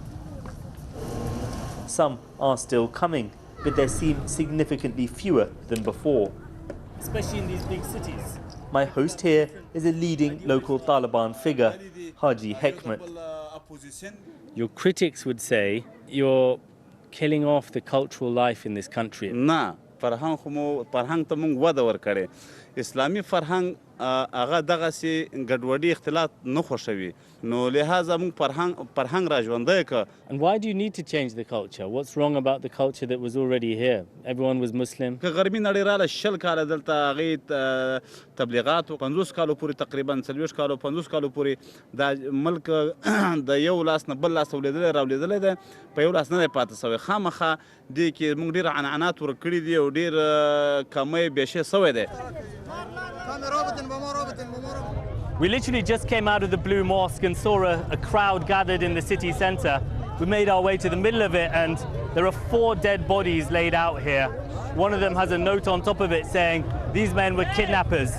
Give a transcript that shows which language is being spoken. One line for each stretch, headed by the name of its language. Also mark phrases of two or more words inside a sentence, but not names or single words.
English: Some are still coming, but there seem significantly fewer than before. Especially in these big cities. My host here is a leading local Taliban figure, Haji Hekmat. Your critics would say you're killing off the cultural life in this country.
Pashto: نه فرهنګ خو مو فرهنګ ته مونږ وده ورکړې اسلامي فرهنګ هغه دغسې ګډوډي اختلاط نه خوښوي نو لهذا مونږ فرهنګ را ژوندی کړ.
English: And why do you need to change the culture? What's wrong about the culture that was already here? Everyone was Muslim.
Pashto: که غربي نړۍ راله 20 کاله دلته هغې تبلیغات 50 کالو پورې تقریبا 40 کالو 50 کالو پورې دا ملک د یو لاس نه بل لاس راولېدلی دی په یو لاس نه دی پاتې سوی خامخا دې کې مونږ ډېر عنعنات ورکړي دي او ډېر کمی بیشې سوی دی.
English: We literally just came out of the Blue Mosque and saw a crowd gathered in the city centre. We made our way to the middle of it and there are 4 dead bodies laid out here. One of them has a note on top of it saying, "These men were kidnappers.